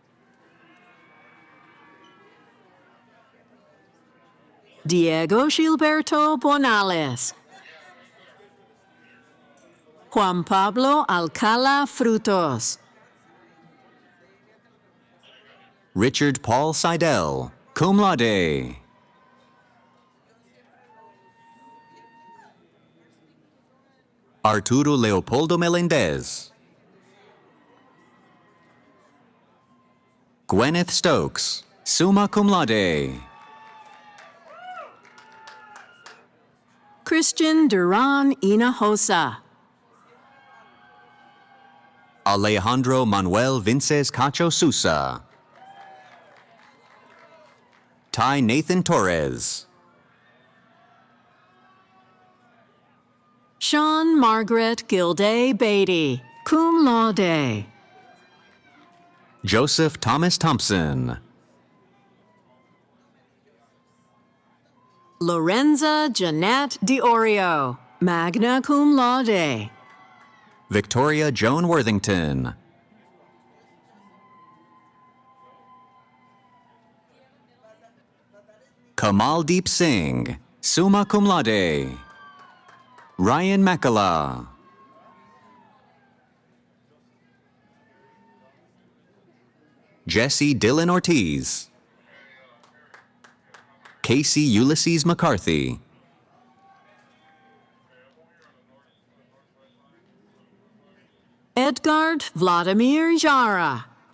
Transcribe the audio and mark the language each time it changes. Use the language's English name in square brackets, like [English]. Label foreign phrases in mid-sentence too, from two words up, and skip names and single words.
[English] Diego Gilberto Bonales. Juan Pablo Alcala Frutos. Richard Paul Seidel, [Latin] cum laude. [English] Arturo Leopoldo Melendez. Gwyneth Stokes, [Latin] summa cum laude. [English] Christian Duran Hinojosa. Alejandro Manuel Vinces Cacho Sousa. Ty Nathan Torres. Sean Margaret Gilday Beatty, [Latin] cum laude. [English] Joseph Thomas Thompson. Lorenza Jeanette Diorio, [Latin] magna cum laude. [English] Victoria Joan Worthington. Kamal Deep Singh, [Latin] summa cum laude. [English] Ryan Makala. Jesse Dillon Ortiz. Casey Ulysses McCarthy. Edgard Vladimir Jara.